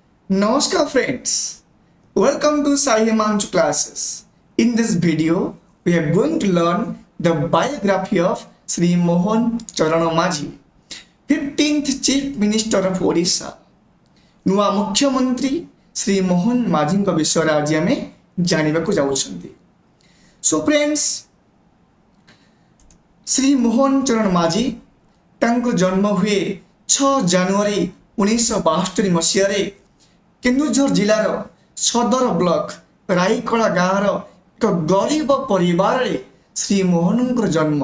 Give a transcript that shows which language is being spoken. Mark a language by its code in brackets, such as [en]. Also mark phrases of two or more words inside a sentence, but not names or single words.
[en] Namaskar friends, welcome to Sai Himanshu classes. In this video, we are going to learn the biography of Sri Mohan Charan Majhi, 15th Chief Minister of Odisha. [or] ନୂଆ ମୁଖ୍ୟମନ୍ତ୍ରୀ ଶ୍ରୀ ମୋହନ ମାଝୀଙ୍କ ବିଷୟରେ ଆଜି ଆମେ ଜାଣିବାକୁ ଯାଉଛନ୍ତି। [en] so friends, [or] ଶ୍ରୀ ମୋହନ ଚରଣ ମାଝୀ ତାଙ୍କର ଜନ୍ମ ହୁଏ 6 ଜାନୁଆରୀ 1972 ମସିହାରେ କେନ୍ଦୁଝର ଜିଲ୍ଲାର ସଦର ବ୍ଲକ ରାଇକଳା ଗାଁର ଏକ ଗରିବ ପରିବାରରେ ଶ୍ରୀ ମୋହନଙ୍କର ଜନ୍ମ।